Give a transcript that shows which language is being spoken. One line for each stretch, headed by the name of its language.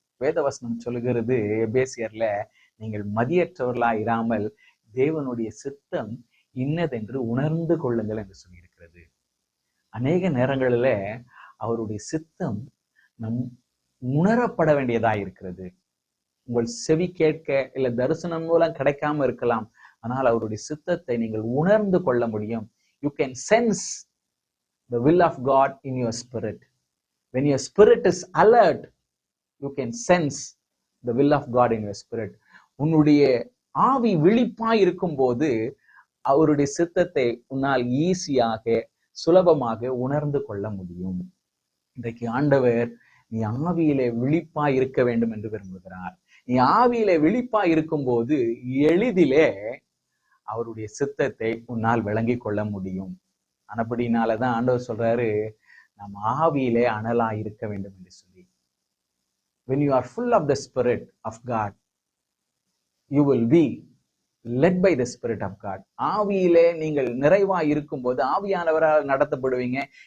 Tamil: வேதவசனம் சொல்லுகிறது எபேசியர்ல, நீங்கள் மதியற்றவர்களா இராமல் தேவனுடைய சித்தம் இன்னதென்று உணர்ந்து கொள்ளுங்கள் என்று சொல்லியிருக்கிறது. அநேக நேரங்களில அவருடைய சித்தம் நம் உணரப்பட வேண்டியதா இருக்கிறது. உங்கள் செவி கேட்க இல்ல தரிசனம் மூலம் கிடைக்காம இருக்கலாம், ஆனால் அவருடைய சித்தத்தை நீங்கள் உணர்ந்து கொள்ள முடியும்.
English: You can sense the will of God in your spirit. When your spirit is alert, you can sense the will of God in your spirit.
Tamil: உன்னுடைய ஆவி விழிப்பாய் இருக்கும்போது அவருடைய சித்தத்தை உன்னால் ஈஸியாக சுலபமாக உணர்ந்து கொள்ள முடியும். இன்றைக்கு ஆண்டவர் நீ ஆவியிலே விழிப்பாய் இருக்க வேண்டும் என்று விரும்புகிறார். நீ ஆவியிலே விழிப்பாய் இருக்கும்போது எளிதிலே அவருடைய சித்தத்தை உன்னால் விளங்கி கொள்ள முடியும். அப்படினாலதான் ஆண்டவர் சொல்றாரு, நாம் ஆவியிலே அனலா இருக்க வேண்டும் என்று சொல்லி.
English: When you are full of the Spirit of God, you will be led by the Spirit of God.
Tamil: ஆவியிலே நீங்கள் நிறைவா இருக்கும்போது ஆவியானவரால் நடத்தப்படுவீங்க.